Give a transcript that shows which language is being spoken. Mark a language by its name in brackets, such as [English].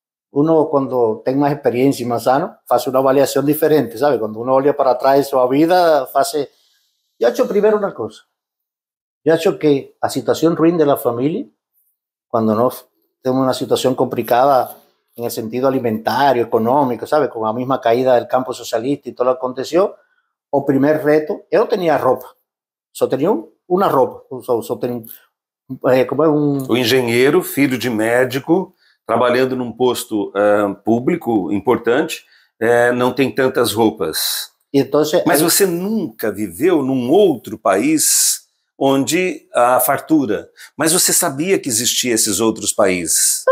[Portuguese] Uno, quando tem mais experiência e mais anos, faz uma avaliação diferente, sabe? Quando uno olha para trás sua vida, Eu acho primeiro uma coisa. Eu acho que a situação ruim da família, quando nós temos uma situação complicada [Spanish] en el sentido alimentario, económico, ¿sabe? Con la misma caída del campo socialista y todo lo que aconteció, el primer reto, yo no tenía ropa, só tenía una ropa, só tenía, como [Portuguese] O engenheiro, filho de médico, trabalhando num posto público importante, não tem tantas roupas. [Spanish] Entonces, [Portuguese] mas você nunca viveu num outro país onde há fartura, mas você sabia que existiam esses outros países?